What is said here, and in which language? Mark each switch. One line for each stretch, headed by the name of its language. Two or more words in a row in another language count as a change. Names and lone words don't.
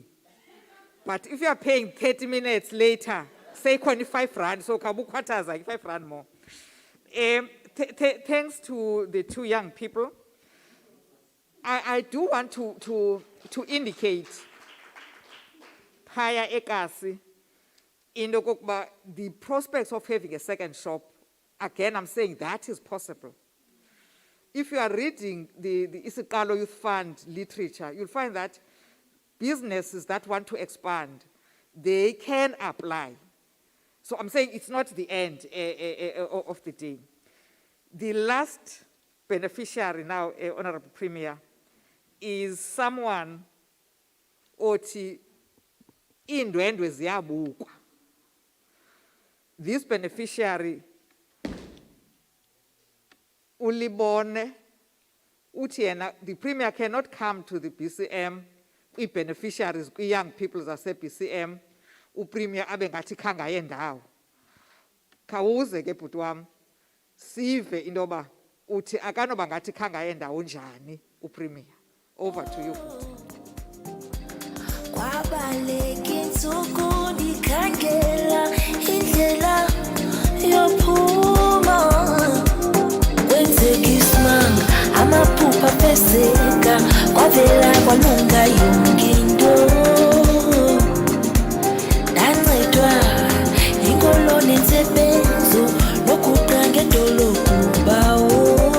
English: But if you are paying 30 minutes later, say
Xhosa: khona i-R5,
English: so
Xhosa: kabukhwathaza i-R5
English: more. Thanks to the 2 young people, I do want to indicate
Xhosa: phaya ekasi into kokuba
English: the prospects of having a second shop, again I'm saying that is possible. If you are reading the Isiqalo Youth Fund literature, you'll find that businesses that want to expand, they can apply. So I'm saying it's not the end of the day. The last beneficiary now, Honorable Premier, is someone
Xhosa: othi indwendwe ziyabukwa.
English: This beneficiary
Xhosa: ulibone uthi yena
English: the Premier cannot come to the BCM beneficiaries young people
Xhosa: zase BCM uPremier abe ngathi khangaye ndawo. Khawuze ke bhuti wami sive into yoba uthi akanoba ngathi khangaye ndawo njani uPremier.
English: Over to you.
Xhosa: Kwabaleka insuku ndikhangela indlela yophuma kwenzeka isimanga amaphupha peseka kwavela kwalunga yonke into ndancedwa inkolo nensebenzo nokuqa ngedolophu bawo.